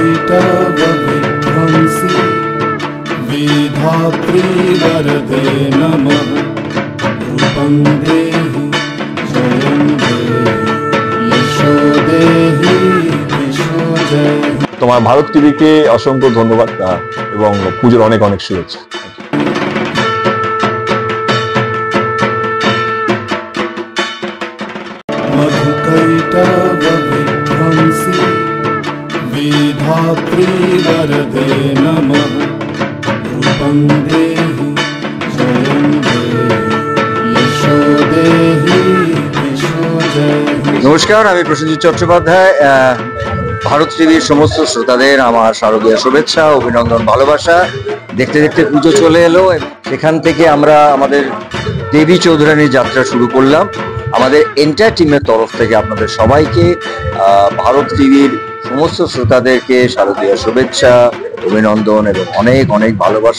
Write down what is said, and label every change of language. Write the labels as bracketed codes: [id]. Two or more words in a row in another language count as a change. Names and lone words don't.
[sa] कैटवविध्वंसी विधात्री वरदे नमः रूपं देहि जयं देहि यशो देहि यशो जयहि। [bn] তোমার ভারত টিভিকে অসংখ্য ধন্যবাদ এবং পুজোর অনেক অনেক শুভেচ্ছা। [sa] मधुकैटवविध्वंसी विधात्री वरदे नमः रूपं देहि जयं देहि यशो देहि यशो जयहि। [bn] নমস্কার, আমি প্রসেনজিৎ চট্টোপাধ্যায়। ভারত টিভির সমস্ত শ্রোতাদের আমার শারদীয় শুভেচ্ছা, অভিনন্দন, ভালোবাসা। দেখতে দেখতে পুজো চলে এলো, সেখান থেকে আমরা আমাদের দেবী চৌধুরানীর যাত্রা শুরু করলাম। আমাদের এন্টায়ার টিমের তরফ থেকে আপনাদের সবাইকে, ভারত টিভির সমস্ত শ্রোতাদেরকে শারদীয় শুভেচ্ছা, অভিনন্দন এবং অনেক অনেক ভালোবাসা।